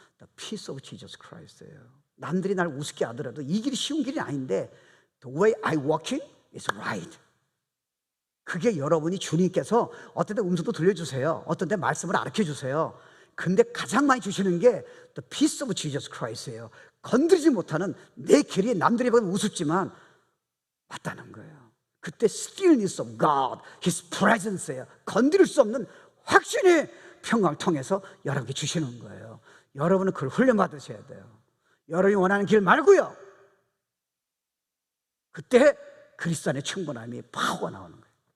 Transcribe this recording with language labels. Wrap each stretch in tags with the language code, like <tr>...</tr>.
<en>The peace of Jesus Christ예요.</en> <ko>남들이 날 우습게 하더라도 이 길이 쉬운 길이 아닌데</ko> <en>The way I walking is right.</en> <ko>그게 여러분이 주님께서 어떤 데 음성도 들려주세요. 어떤 데 말씀을 가르쳐주세요. 근데 가장 많이 주시는 게</ko> <en>The peace of Jesus Christ</en> <ko>예요. 건드리지 못하는 내 길이 남들이 보면 우습지만 맞다는 거예요. 그때</ko> <en>stillness of God, His presence예요.</en> <ko>건드릴 수 없는 확신의 평강을 통해서 여러분께 주시는 거예요. 여러분은 그걸 훈련받으셔야 돼요. 여러분이 원하는 길 말고요. 그때 그리스도 안의 충분함이 파워가 나오는 거예요.</ko>